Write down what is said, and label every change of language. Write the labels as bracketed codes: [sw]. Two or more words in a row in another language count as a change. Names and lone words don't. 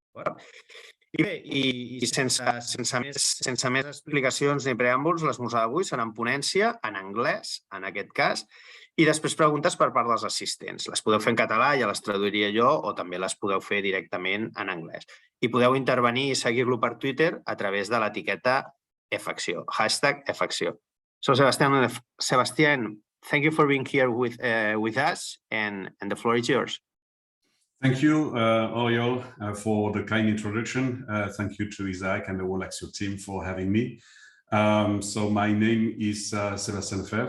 [ca] I bé, i sense més explicacions ni preàmbuls, l'esmorzar d'avui serà en ponència, en anglès, en aquest cas, i després preguntes per part dels assistents. Les podeu fer en català, ja les traduiria jo, o també les podeu fer directament en anglès. I podeu intervenir i seguir-lo per Twitter a través de l'etiqueta #Facció. [en] So, Sébastien, thank you for being here with us, and the floor is yours. Thank you, Oriol, for the kind introduction. Thank you to Isaac and the whole Axio team for having me. So my name is Sébastien Lefebvre.